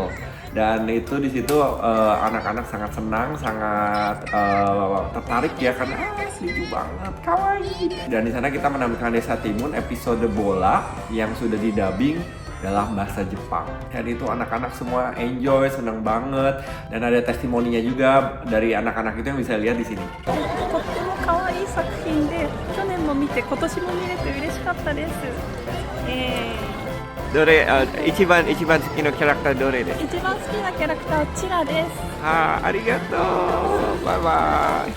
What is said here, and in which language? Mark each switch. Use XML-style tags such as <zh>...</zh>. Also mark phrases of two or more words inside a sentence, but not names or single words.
<id>Dan itu di situ anak-anak sangat senang, sangat tertarik ya karena lucu banget, kawaii. Dan di sana kita menampilkan Desa Timun episode bola yang sudah didubbing dalam bahasa Jepang. Dan itu anak-anak semua enjoy, senang banget. Dan ada testimoninya juga dari anak-anak itu yang bisa lihat di sini.</id> <ja>とっても可愛い作品で、去年も見て今年も見れて嬉しかったです。どれ一番好きなキャラクターどれです？一番好きなキャラクターはチラです。ありがとう。バイバイ。</ja>